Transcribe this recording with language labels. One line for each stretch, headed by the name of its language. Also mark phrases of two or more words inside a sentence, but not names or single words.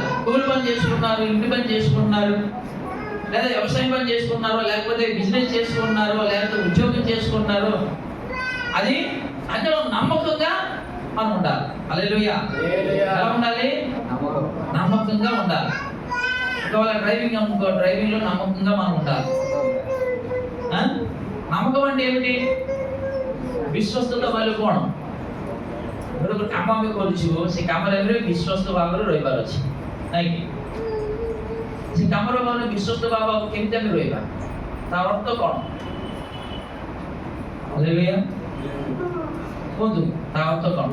Telugu: కూలి పని చేసుకున్నారు, ఇంటి పని చేసుకుంటున్నారు, లేదా వ్యవసాయం పని చేసుకున్నారో, లేకపోతే బిజినెస్ చేసుకున్నారో, లేకపోతే ఉద్యోగం చేసుకున్నారో, అది అందులో నమ్మకంగా మనం ఉండాలి। హల్లెలూయా. ఎలా ఉండాలి? నమ్మకంగా ఉండాలి. ఒకవేళ డ్రైవింగ్ లో నమ్మకంగా మనం ఉండాలి. నమ్మకం అంటే ఏమిటి?
Odia: ବିଶ୍ୱସ୍ତତା ବୋଇଲେ କ'ଣ? ଗୋଟେ ଗୋଟେ କାମ ଆମେ କରୁଛୁ, ସେ କାମରେ ଆମେ ବିଶ୍ୱସ୍ତ ଭାବରେ ରହିବାର ଅଛି, ନାଇଁ କି? ସେ କାମରେ ମାନେ ବିଶ୍ୱସ୍ତ ଭାବ କେମିତି ଆମେ ରହିବା, ତା ଅର୍ଥ କ'ଣ? ହାଲେଲୁୟା କୁହନ୍ତୁ, ତା ଅର୍ଥ କ'ଣ?